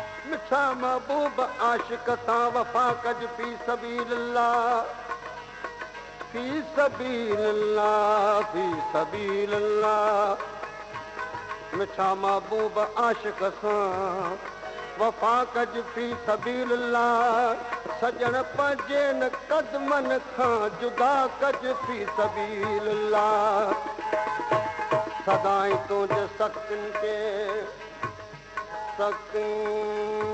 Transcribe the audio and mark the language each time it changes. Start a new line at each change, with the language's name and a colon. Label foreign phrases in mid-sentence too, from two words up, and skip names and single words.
Sindhi: مٺا محبوب، عاشق سان وفا ڪجه
Arabic: في سبيل الله، في سبيل الله، في سبيل الله.
Sindhi: مٺا محبوب، عاشق سان وفا ڪجه
Arabic: في سبيل الله.
Sindhi: سڄڻ، پنهنجي هن قدمن کان جدا ڪجه
Arabic: في سبيل الله.
Sindhi: سدائين تنهنجي سختين کي، سختين،